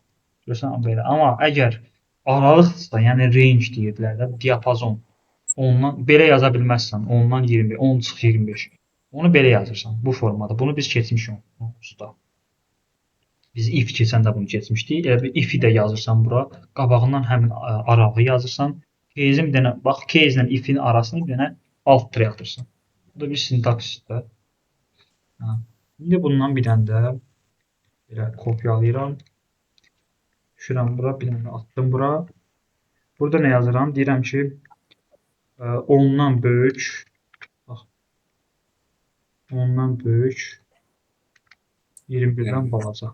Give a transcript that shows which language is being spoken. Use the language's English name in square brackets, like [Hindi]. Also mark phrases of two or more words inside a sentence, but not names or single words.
[Azerbaijani] Görürsən, belə. Amma əgər aralıqdırsa, yəni range deyirdilər də, diapazon. Ondan, belə yaza bilməzsən. 10-dan 20, 10-25. Onu belə yazırsan, bu formada. Bunu biz keçmişik usta. Biz if keçəndə bunu keçmişdik. Elə bir if-i də yazırsan bura. Qabağından həmin aralığı yazırsan. Case'in bir dənə, bax, case ilə if-in arasını bir dənə alt-3 atırsan. Bu da bir sintaksisdir. İndi bundan bir dənə də belə kopyalayıram. Düşürəm bura, bir dənə atdım bura. Burada nə yazıram? Deyirəm ki, 10-dan böyük, bax, 10-dan böyük, 21-dən balaca.